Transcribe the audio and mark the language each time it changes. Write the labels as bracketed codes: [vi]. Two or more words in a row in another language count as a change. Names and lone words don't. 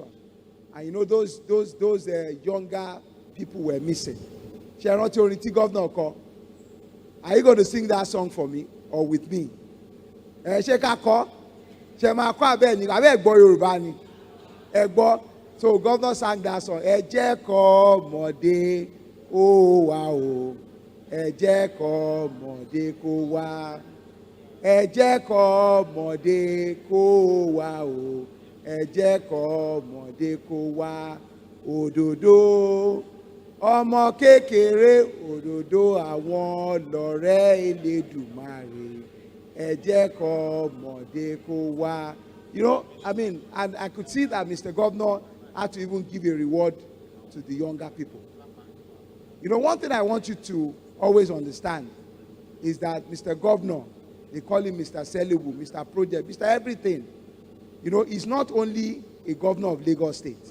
[en] And those younger people were missing. Governor, are you going to sing that song for me or with me? So governor sang that song. [yo] Mode o wa o. Mode ko wa. Mode ko wa o. Mode ko wa. Òdòdó ọmọ kékeré òdòdó àwọn lọ̀rẹ́ Elédùmarè mọ̀dé kó wá. [en] And I could see that Mr. Governor had to even give a reward to the younger people. One thing I want you to always understand is that Mr. Governor, they call him Mr. Selibu, Mr. Project, Mr. Everything. He's not only a governor of Lagos State.